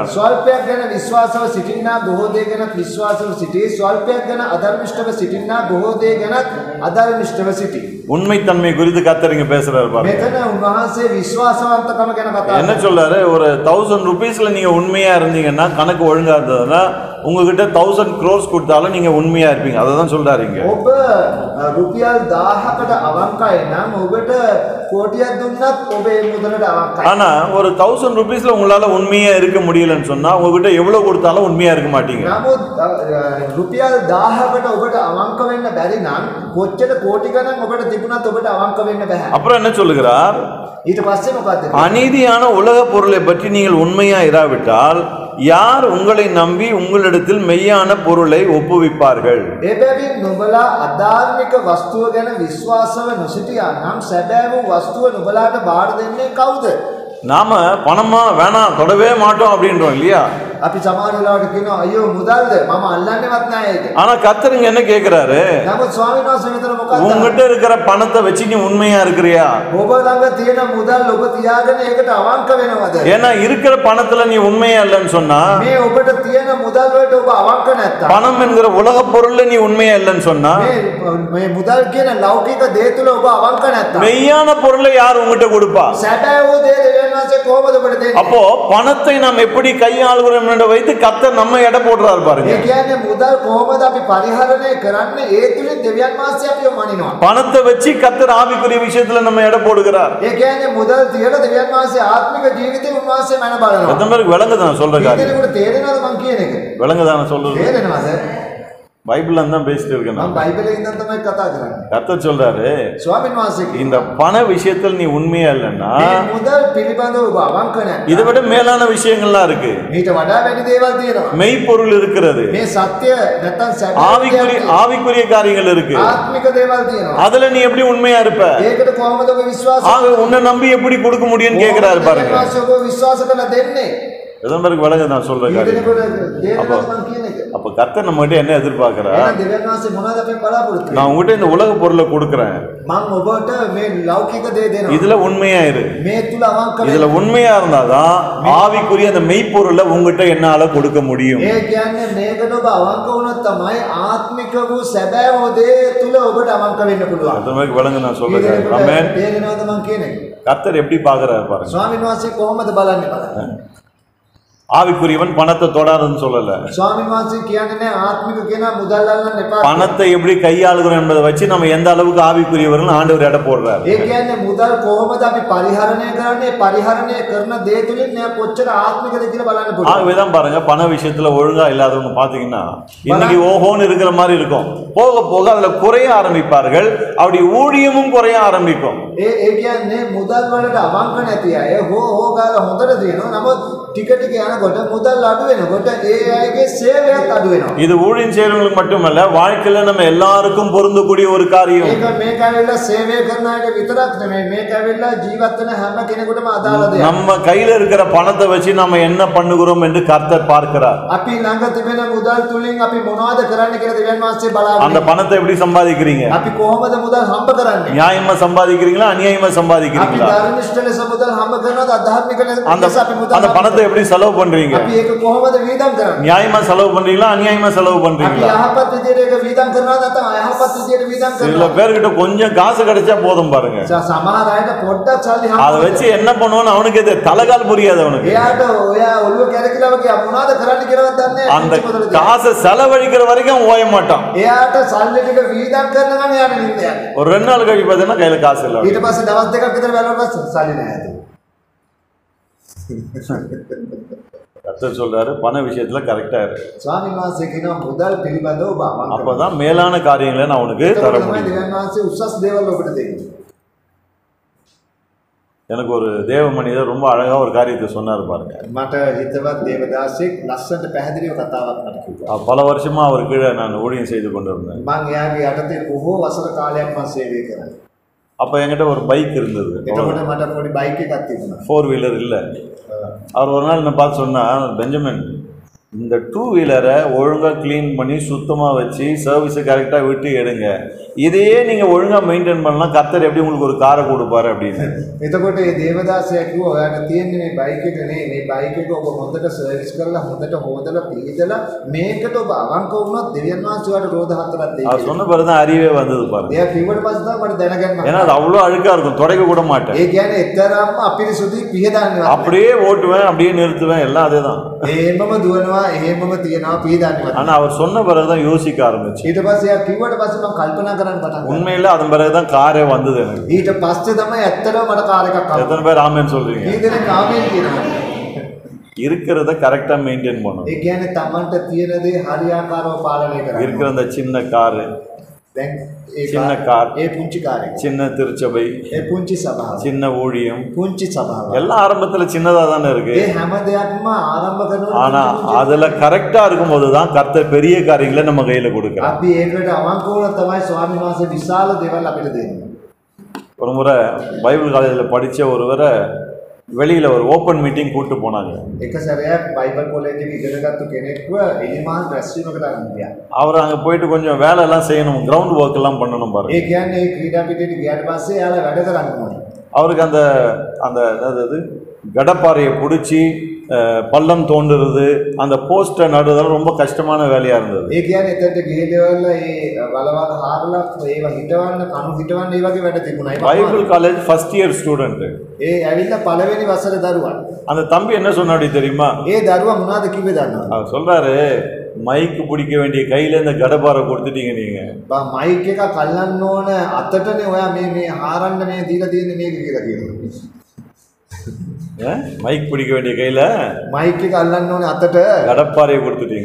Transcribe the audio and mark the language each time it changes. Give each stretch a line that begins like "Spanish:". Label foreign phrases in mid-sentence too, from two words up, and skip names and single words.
Sinhala: ස්වල්පයක් ගැන විශ්වාසව සිටින්නා බොහෝ දේ ගැන විශ්වාසව සිටී, ස්වල්පයක් ගැන අධර්මිෂ්ඨව සිටින්නා බොහෝ දේ ගැන අධර්මිෂ්ඨව සිටී.
Tamil: உண்மைத்தன்மை குறித்து கர்த்தர் இங்க பேசுறாரு பாருங்க.
Sinhala: මෙතන උන්වහන්සේ විශ්වාසවන්තකම ගැන කතා
Tamil: என்ன சொல்றாரு? ஒரு 1000 ரூபீஸ்ல நீங்க உண்மையா இருந்தீங்கன்னா, கணக்கு ஒழுங்கா இருந்ததுன்னா, உங்ககிட்ட 1000 crores கொடுத்தாலும் நீங்க உண்மையா இருப்பீங்க. அததான் சொல்றாரு இங்க.
Sinhala: ඔබ රුපියල් 1000කට අවංකයි නම් ඔබට කෝටියක් දුන්නත් ඔබ ඒ මුදලට අවංකයි.
Tamil: ஆனா ஒரு 1000 ரூபீஸ்ல உங்களால உண்மையா இருக்க முடியலன்னு சொன்னா, உங்ககிட்ட எவ்வளவு கொடுத்தாலும் உண்மையா இருக்க மாட்டீங்க.
Sinhala: නමුත් රුපියල් 1000කට ඔබට අවංක වෙන්න බැරි නම් කොච්චර කෝටි ගණන් ඔබට තිබුණත් ඔබට අවංක වෙන්න බෑ.
Tamil: அப்புறம் என்ன சொல்லுகிறார்?
Sinhala: ඊට පස්සේ මොකද්ද?
Tamil: அநீதியான உலக பொருளை பற்றி நீங்கள் உண்மையா இராவிட்டால் யார் உங்களை நம்பி உங்களிடத்தில் மெய்யான பொருளை ஒப்புவிப்பார்கள்?
Sinhala: එබැවින් නුඹලා අධාර්මික වස්තුව ගැන විශ්වාසව නොසිටියා නම් සැබෑ වූ වස්තුව නුඹලාට බාර දෙන්නේ කවුද?
Tamil: நாம பணமா வேணாம் தொடவே மாட்டோம் அப்படின்றோம் இல்லையா?
Sinhala: අපි සමහර වෙලාවට කියනවා අයියෝ මුදල්ද මම අල්ලන්නේවත් නැහැ ඒක.
Tamil: ஆனா கர்த்தருங்க என்ன கேக்குறாரு?
Sinhala: නමුත් ස්වාමීන් වහන්සේ මෙතන මොකක්ද?
Tamil: உங்ககிட்ட இருக்கிற பணத்தை வச்சு நீ உண்மையா இருக்கிறியா?
Sinhala: ඔබ ළඟ තියෙන මුදල් ඔබ තියාගෙන ඒකට අවංක වෙනවද?
Tamil: ஏன்னா இருக்கிற பணத்துல நீ உண்மையா இல்லைன்னு சொன்னா,
Sinhala: මේ ඔබට තියෙන මුදල් වලට ඔබ අවංක නැත්තම්,
Tamil: பணம் என்கிற உலக பொருள்ல நீ உண்மையா இல்லைன்னு சொன்னா,
Sinhala: මේ මුදල් කියන ලෞකික දේ තුල ඔබ අවංක නැත්තම්,
Tamil: மெய்யான பொருளை யார் உங்ககிட்ட கொடுப்பா?
Sinhala: සැබෑ වූ දේ දෙවියන් වහන්සේ කොහොමද ඔබට දෙන්නේ?
Tamil: அப்போ பணத்தை நாம் எப்படி கையாளுகிறோம் என்று வைத்து கர்த்தர் நம்ம எடை போடுறாரு பாருங்க.
Sinhala: ඒ කියන්නේ මුදල් කොහොමද අපි පරිහරණය කරන්නේ? ඒ තුලින් දෙවියන් වහන්සේ අපිව මනිනවා.
Tamil: பணத்தை வச்சு கர்த்தர் ஆவிக்குரிய விஷயத்துல நம்ம எடை போடுகிறார்.
Sinhala: ඒ කියන්නේ මුදල් තියලා දෙවියන් වහන්සේ ආත්මික ජීවිතේ උන්වහන්සේ මන බලනවා.
Tamil: எத்தனை பேருக்கு விளங்குது நான் சொல்ற காரியம்?
Sinhala: ඒකට තේරෙනවද මං කියන එක?
Tamil: விளங்குதா நான் சொல்றது?
Sinhala: තේරෙනවද?
Tamil: பைபிள்ல தான் பேசிட்டு இருக்கேன்
Sinhala: මම
Tamil: நான்.
Sinhala: බයිබලයේ ඉඳන් තමයි කතා කරන්නේ.
Tamil: கர்த்தர் சொல்றாரு,
Sinhala: ස්වාමීන් වහන්සේ
Tamil: இந்த பண விஷயத்தில் நீ உண்மையா இல்லைன்னா
Sinhala: මේ මුදල් පිළිබඳව ඔබ අවංක නැහැ.
Tamil: இதை விட மேலான விஷயங்கள்லாம் இருக்கு.
Sinhala: ඊට වඩා වැඩි දේවල් තියෙනවා.
Tamil: மெய்ப்பொருள் இருக்கிறது,
Sinhala: මේ සත්‍ය නැත්තම් සැබෑ
Tamil: ஆவிக்குரிய காரியங்கள் இருக்கு.
Sinhala: ආත්මික දේවල් තියෙනවා.
Tamil: அதுல நீ எப்படி உண்மையா இருப்ப?
Sinhala: ඒකට කොහොමද ඔබ විශ්වාස
Tamil: ஆக உன்னை நம்பி எப்படி கொடுக்க முடியும்னு கேக்குறாரு பாருங்க.
Sinhala: ඔබ විශ්වාස කරලා දෙන්නේ?
Tamil: எத்தனை பேருக்கு விளங்குது நான் சொல்ற காரியம்?
Sinhala: ඊටනකොට තේරෙනවද මං කියන එක?
Tamil: அப்ப கர்த்தர் நம்ம கிட்ட என்ன எதிர்பார்க்கிறா?
Sinhala: එහෙනම් දෙවියන් වහන්සේ මොනවද අපෙන් බලාපොරොත්තු
Tamil: நான் உங்ககிட்ட இந்த உலக பொருளை கொடுக்கிறேன்,
Sinhala: මං ඔබට මේ ලෞකික දේ දෙනවා.
Tamil: இதுல உண்மையா இரு.
Sinhala: මේ තුල අවංක
Tamil: இதுல உண்மையா இருந்தாதான் ஆவிக்குரிய அந்த மெய்ப்பொருளை உங்ககிட்ட என்னால கொடுக்க முடியும்.
Sinhala: ඒ කියන්නේ මේකට ඔබ අවංක වුණොත් තමයි ආත්මික වූ සැබෑ වූ දේ තුල ඔබට අවංක වෙන්න පුළුවන්.
Tamil: எத்தனை பேருக்கு விளங்கு நான் சொல்ற காரியம்? ஆமென்.
Sinhala: තේරෙනවද මං කියන එක?
Tamil: கர்த்தர் எப்படி பார்க்கறாரு பாருங்க.
Sinhala: ස්වාමීන් වහන්සේ කොහොමද බලන්නේ බලන්න.
Tamil: ஆவிக்குரியவன் பணத்தை தொடாதுன்னு சொல்லல.
Sinhala: ස්වාමීන් වහන්සේ කියන්නේ නැහැ ආත්මික කෙනා මුදල් අල්ලන්න එපා.
Tamil: பணத்தை எப்படி கையாளுகிறோம் என்பதை வச்சு நம்ம எந்த அளவுக்கு ஆவிக்குரியவர்கள் ஆண்டவர் எடை போடுறாரு.
Sinhala: ඒ කියන්නේ මුදල් කොහොමද අපි පරිහරණය කරන්නේ? පරිහරණය කරන දේ තුලින් මෙයා කොච්චර ආත්මිකද කියලා බලන්න පුළුවන්.
Tamil: ஆகவேதான் பாருங்க, பண விஷயத்துல ஒழுங்கா இல்லாதவங்க பாத்தீங்கன்னா இன்னைக்கு ஓஹோன்னு இருக்கிற மாதிரி இருக்கும், போக போக அதுல குறைய ஆரம்பிப்பார்கள், அப்படி ஊழியமும் குறைய ஆரம்பிக்கும்.
Sinhala: ඒ කියන්නේ මුදල් වලට අවංක නැති අය හෝ ගාලා හොඳට දිනනවා. නමුත් ටික ටික යනකොට මුදල් අඩු වෙනකොට ඒ අයගේ සේවයත් අඩු වෙනවා.
Tamil: இது ஊழியம் செய்யறவங்களுக்கு மட்டுமல்ல, வாழ்க்கையில நம்ம எல்லாருக்கும் பொருந்தக்கூடிய ஒரு காரியம்.
Sinhala: මේක ඇවිල්ලා සේවය කරන අයට විතරක් නෙමෙයි, මේක ඇවිල්ලා ජීවත් වෙන හැම කෙනෙකුටම අදාළ දෙයක්.
Tamil: நம்ம கையில இருக்கிற பணத்தை வச்சு நம்ம என்ன பண்ணுகிறோம் என்று கர்த்தர் பார்க்கிறார்.
Sinhala: අපි ළඟ තිබෙන මුදල් තුලින් අපි මොනවද කරන්න කියලා දෙවියන් වහන්සේ බලාගෙන
Tamil: அந்த பணத்தை எப்படி சம்பாதிக்கிறீங்க?
Sinhala: අපි කොහොමද මුදල් හම්බ කරන්නේ?
Tamil: நியாயமா சம்பாதிக்கிறீங்களா அநியாயமா
Sinhala: අපි
Tamil: சம்பாதிக்கிறீங்களா?
Sinhala: ධර්මිෂ්ඨ ලෙස මුදල් හම්බ කරනවද අධාර්මික ලෙස අපි මුදල්
Tamil: அந்த பணத்தை எப்படி செலவு பண்றீங்க?
Sinhala: අපි ඒක කොහොමද වීදම් කරන්නේ?
Tamil: நியாயமா செலவு பண்றீங்களா அநியாயமா செலவு
Sinhala: අපි
Tamil: பண்றீங்களா?
Sinhala: යහපත් විදියට ඒක වීදම් කරනවද නැත්නම් අයහපත් විදියට වීදම්
Tamil: சில
Sinhala: කරනවද?
Tamil: பேர்கிட்ட கொஞ்சம் காசு கிடைச்சா போதும் பாருங்க,
Sinhala: සමහර අයට පොඩ්ඩක් සල්ලි
Tamil: அதை
Sinhala: හම්බ
Tamil: வச்சு என்ன பண்ணுவோன்னு அவனுக்கு இது தலைகால் புரியாது. அவனுக்கு
Sinhala: එයාට ඔයා ඔළුව කැරකිලා වගේ මොනවද කරන්න කියලාවත් දන්නේ
Tamil: அந்த
Sinhala: නැහැ.
Tamil: காசை செலவழிக்கிற வரைக்கும் ஓய மாட்டான்.
Sinhala: එයාට සල්ලි ටික වීදම් කරන ගමන් එයාට නිින්ද යනවා.
Tamil: ஒரு 2 நாள் கழிச்சு பார்த்தீங்கன்னா கையில காசு இல்லை.
Sinhala: ඊට පස්සේ දවස් දෙකක් විතර බලනකොට සල්ලි නැහැ.
Tamil: கர்த்தர் சொல்றாரு, பண விஷயத்துல கரெக்டா இருக்கு,
Sinhala: ස්වාමීන් වහන්සේ කියනවා මුදල් පිළිබඳව ඔබ අවංක
Tamil: அப்பதான் மேலான காரியங்களை நான் உனக்கு தர முடியும்.
Sinhala: දෙවියන් වහන්සේ උසස් දේවල් ඔබට දෙන්නේ.
Tamil: எனக்கு ஒரு தேவ மனிதர் ரொம்ப அழகா ஒரு காரியத்தை சொன்னார் பாருங்க.
Sinhala: මට හිතවත් දේවදාසෙක් ලස්සනට පැහැදිලිව කතාවක් මට කිව්වා.
Tamil: பல வருஷமா அவர் கீழே நான் ஊழியம் செய்து கொண்டிருந்தேன்.
Sinhala: මම එයාගේ යටතේ බොහෝ වසර කාලයක් මම සේවය කරා.
Tamil: அப்ப என்கிட்ட ஒரு பைக் இருந்தது,
Sinhala: එතකොට මට පොඩි බයික් එකක් තිබුණා.
Tamil: 4 வீலர் இல்ல. அவர் ஒரு நாள் என்ன பார்த்து சொன்னா, பெஞ்சமின், இந்த 2 வீலரை ஒழுங்கா க்ளீன் பண்ணி சுத்தமா வச்சு சர்வீஸை கரெக்டா விட்டு எடுங்க, இதையே நீங்க ஒழுங்கா மெயின்டைன் பண்ணலாம், கர்த்தர் எப்படி உங்களுக்கு ஒரு காரை கொடுப்பாரு அப்படின்னு.
Sinhala: එතකොට මේ දේවදාසයා කිව්වා ඔයාට තියෙන්නේ මේ බයික් එක නේ, මේ බයික් එක ඔබ හොඳට සර්විස් කරලා හොඳට හොදලා පීදලා මේකට ඔබ අවංක වුණොත් දෙවියන් වහන්සේ ඔයාට රෝද හතරක් දෙයි.
Tamil: அவர் சொன்ன பிறகுதான் அறிவே வந்தது பாருங்க.
Sinhala: එයා කිව්වට පස්සේ තමයි මට දැනගන්න.
Tamil: ஏன்னா அது அவ்வளோ அழுக்கா இருக்கும், துடைக்க கூட மாட்டேன்.
Sinhala: ඒ කියන්නේ එතරම්ම අපිරිසුදුයි පිහදාන්නේ.
Tamil: அப்படியே ஓட்டுவேன், அப்படியே நிறுத்துவேன், எல்லாம் அதேதான்.
Sinhala: එහෙමම දුවනවා, එහෙමම තියනවා, පිහදාන්නේ.
Tamil: ஆனா அவர் சொன்ன பிறகுதான் யோசிக்க ஆரம்பிச்சு.
Sinhala: ඊට පස්සේ එයා කිව්වට පස්සේ මම කල්පනා කරන්න පටන් ගත්තා.
Tamil: உண்மையில அதன் பிறகுதான் காரே வந்தது எனக்கு.
Sinhala: ඊට පස්සේ තමයි ඇත්තටම මට කාර් එකක් ආවා.
Tamil: எத்தனை பேர் ஆமென் சொல்றீங்க?
Sinhala: මේ දෙනෙක් ආමේන් කියනවා.
Tamil: இருக்கிறத கரெக்டா மெயின்டைன் பண்ணணும்.
Sinhala: ඒ කියන්නේ Tamanට තියෙන දේ හරියාකාරව පාලනය කරන්න.
Tamil: இருக்கிற அந்த சின்ன காரு,
Sinhala: දැන් ඒ
Tamil: சின்ன கார்,
Sinhala: ඒ පුංචි කාර් එක,
Tamil: சின்ன திருச்சபை,
Sinhala: ඒ පුංචි සභාව,
Tamil: சின்ன ஊழியம்,
Sinhala: පුංචි සභාව.
Tamil: எல்லாம் ஆரம்பத்துல சின்னதா தானே இருக்கு.
Sinhala: ඒ හැම දෙයක්ම ආරම්භ කරනකොට
Tamil: ஆனா அதுல கரெக்டா இருக்கும்போது தான் கர்த்தர் பெரிய காரியங்களை நம்ம கையில கொடுக்கிறார்.
Sinhala: අපි ඒකට අවංක වුණා තමයි ස්වාමීන් වහන්සේ විශාල දේවල් අපිට දෙන්නේ.
Tamil: ஒரு முறை பைபிள் காலேஜில் படிச்ச ஒருவரை வெளியில ஒரு
English: open meeting
Tamil: கூட்டு போனாங்க.
Sinhala: එක සැරයක්
English: Bible college
Sinhala: එකේ ඉගෙනගත්තු කෙනෙක්ව එලිමාන් රැස්වීමකට අරන් ගියා.
Tamil: அவர் அங்க போயிட்டு கொஞ்சம் வேலை எல்லாம் செய்யணும்,
English: ground work
Tamil: எல்லாம் பண்ணணும் பாருங்க.
Sinhala: ඒ කියන්නේ ක්‍රීඩා පිටියට ගියාට පස්සේ යාලා වැඩ කරන්න ඕනේ.
Tamil: அவருக்கு அந்த அந்த அதாவது கடப்பாறையை பிடிச்சி பள்ளம் தோண்டுறது, அந்த போஸ்டை நடுறதெல்லாம் ரொம்ப கஷ்டமான வேலையா இருந்தது.
Sinhala: ඒ කියන්නේ එතනට ගිහිල්ලා ඒ වලවල් හාරලා ඒවා හිටවන්න කණු හිටවන්න ඒ වගේ වැඩ තිබුණා.
English: Bible college first year student.
Sinhala: ඒ ඇවිල්ලා පළවෙනි වසරේ දරුවා.
Tamil: அந்த தம்பி என்ன சொன்னாடி தெரியுமா?
Sinhala: ඒ දරුවා මොනවද කිව්වේ දන්නවද?
Tamil: அவர் சொல்றாரு, மைக்கு பிடிக்க வேண்டிய கையில இந்த கடப்பாறை கொடுத்துட்டீங்க நீங்க.
Sinhala: මයික් එක කල්ලන්න ඕන අතටනේ ඔයා මේ හාරන්න මේ දීලා තියෙන්නේ මේක කියලා කියනවා.
Tamil: மைக் பிடிக்க வேண்டிய கையில
Sinhala: මයික් එක අල්ලන්න ඕනේ අතට
Tamil: கடப்பாறையை கொடுத்துட்டீங்க.